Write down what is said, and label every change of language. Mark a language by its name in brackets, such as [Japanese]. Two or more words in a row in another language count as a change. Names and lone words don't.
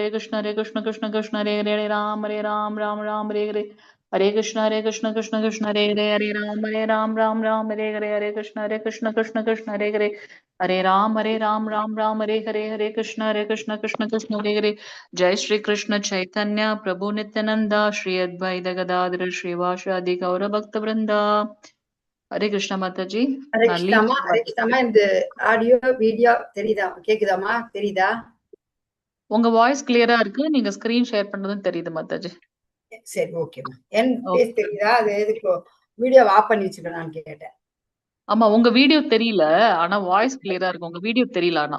[Sanskrit] हरे कृष्ण कृष्ण हरे हरे हरे राम राम हरे हरे हरे कृष्ण कृष्ण हरे हरे हरे राम राम हरे हरे हरे कृष्ण कृष्ण हरे हरे हरे राम राम हरे हरे हरे कृष्ण कृष्ण हरे हरे जय श्री कृष्ण चैतन्य प्रभु नित्यानन्द श्री अद्वैत गदाधर श्रीवासादि गौर भक्त वृन्द हरे कृष्ण माताजी [Tamil] ஹரே நான் கிருஷ்ணாமா leave ஹரே கிருஷ்ணாமா இந்த [English] audio video [Tamil] தெரியுதா கேக்குதாமா தெரியுதா உங்க [English] voice clear [Tamil] இருக்கு நீங்க [English] screen share [Tamil] பண்றதும் தெரியுது மாதாஜி சரி ஓகேம்மா என் பேஸ் தெரியுதா அது எதுக்கு [English] video off [Tamil] பண்ணி வச்சுக்கலாம்னு கேட்டேன் ஆமா உங்க வீடியோ தெரியல ஆனா [English] voice clear [Tamil] இருக்கு உங்க வீடியோ தெரியல ஆனா